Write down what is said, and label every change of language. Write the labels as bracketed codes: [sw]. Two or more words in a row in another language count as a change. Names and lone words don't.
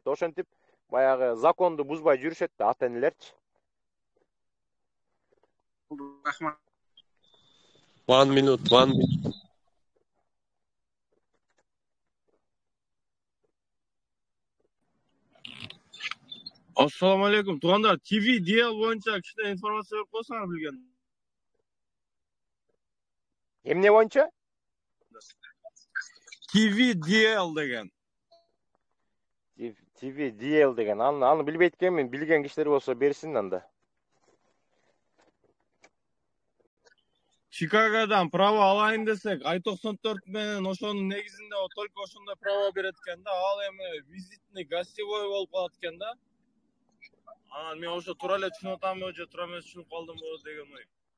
[ky] Ошентип баягы законду бузбай жүрүшөт да ата энелерчи. Рахмат. [en] 1 minute. [ar] السلام عليكم. [uz] Tug'anlar, TV DL boyuncha kishida informatsiya berib qo'ysangiz bilgan. [ky] Эмне боюнча? [uz] TV DL degan. [ky] TV DL деген. Аны билбейт экенмин, билген кишилер болсо берсин анда. Чикагодан право алайын десек, I-94 менен ошонун негизинде только ошондой право берет экен да. Ал эми [ru] визитный гостевой [ky] болуп калат экен да. Анан мен ошо туура эле түшүнүп атамбы, же туура эмес түшүнүп калдымбы деген ой.